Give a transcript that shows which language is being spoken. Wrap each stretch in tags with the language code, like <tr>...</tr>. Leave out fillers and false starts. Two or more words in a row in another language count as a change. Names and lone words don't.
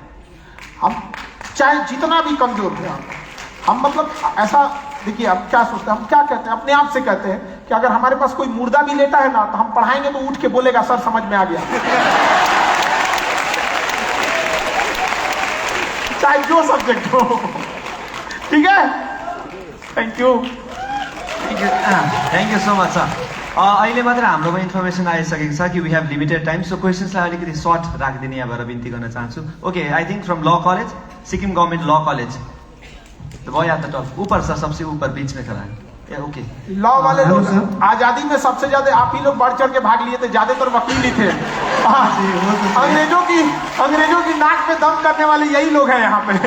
<hi>हम चाहे जितना भी कमजोर हो, हम मतलब ऐसा देखिए, अब क्या सोचते हैं, हम क्या कहते हैं, अपने आप से कहते हैं कि अगर हमारे पास कोई मुर्दा भी लेटा है ना, तो हम पढ़ाएंगे तो उठ के बोलेगा सर समझ में आ गया। चाहे जो सब्जेक्ट हो। ठीक है?</hi> <en>thank you. thank you so much sir.</en> <ne>अहिले मात्र हाम्रोमा इन्फर्मेसन आइसकेको छ कि</ne> <en>we have limited time,</en> <ne>सो क्वेसन्सलाई अलिकति सर्ट राखिदिने यहाँबाट बिन्ती गर्न चाहन्छु।</ne> <en>okay, I think from Law College, Sikkim Government Law College,</en> <hi>तो वो याद टॉप ऊपर सर, सबसे ऊपर बीच में खड़ा है। ओके, लॉ वाले हेलो लोग सर। आजादी में सबसे ज्यादा आप ही लोग बढ़ चढ़ के भाग लिए थे, ज्यादातर वकील ही थे। अंग्रेजों की नाक में दम करने वाले यही लोग हैं यहाँ पे।</hi>